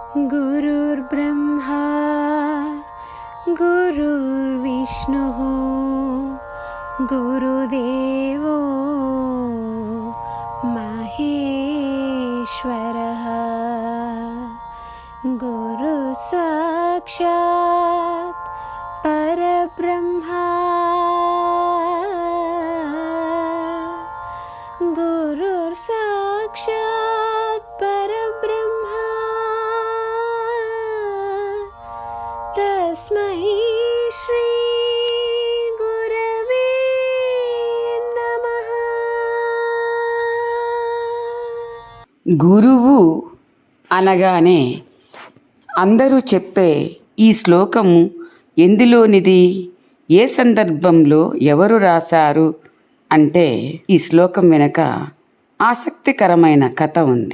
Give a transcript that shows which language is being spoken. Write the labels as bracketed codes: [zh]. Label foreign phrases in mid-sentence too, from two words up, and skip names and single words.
[sa] गुरुर्ब्रह्मा गुरुर्विष्णुः गुरुदेवो महेश्वरः गुरुसाक्षात् परब्रह्मा गुरुर्साक्षात् परब्रह्मा तस्मै श्री गुरवे नमः। [te] గురువు అనగానే అందరూ చెప్పే ఈ శ్లోకము ఎందులోనిది, ఏ సందర్భంలో ఎవరు రాశారు అంటే ఈ శ్లోకం వెనక ఆసక్తికరమైన కథ ఉంది.